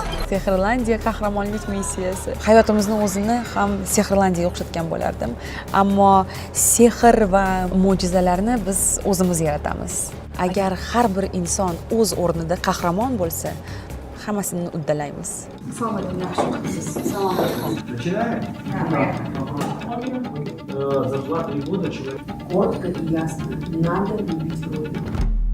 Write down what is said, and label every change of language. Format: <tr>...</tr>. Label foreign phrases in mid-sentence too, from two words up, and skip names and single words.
<uz>Sehrlandiya qahramonlik missiyasi. Hayotimizni o'zini ham Sehrlandiyaga o'xshatgan bo'lardim. Ammo sehr va mo'jizalarni biz o'zimiz yaratamiz. Agar har bir inson o'z o'rnida qahramon bo'lsa, hammasini uddalaymiz. Assalomu alaykum, yaxshi o'qiysiz. Assalomu alaykum.</uz> <ru>Зарплата не года человек. Коротко и ясно. Надо любить родину.</ru>